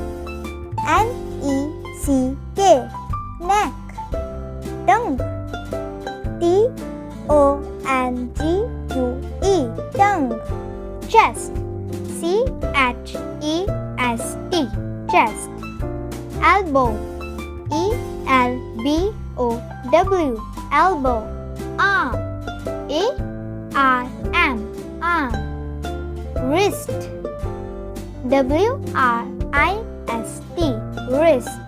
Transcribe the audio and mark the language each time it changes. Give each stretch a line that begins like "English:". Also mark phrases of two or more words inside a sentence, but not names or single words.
English: N-E-C-K, neck. Tongue, T-O-N-G-U-E, tongue. Chest, C-H-E-S-T, chest. Elbow, E-L-B-O-W, elbow. Arm, A-R-M, arm. Wrist, W-R-I-S-T, wrist.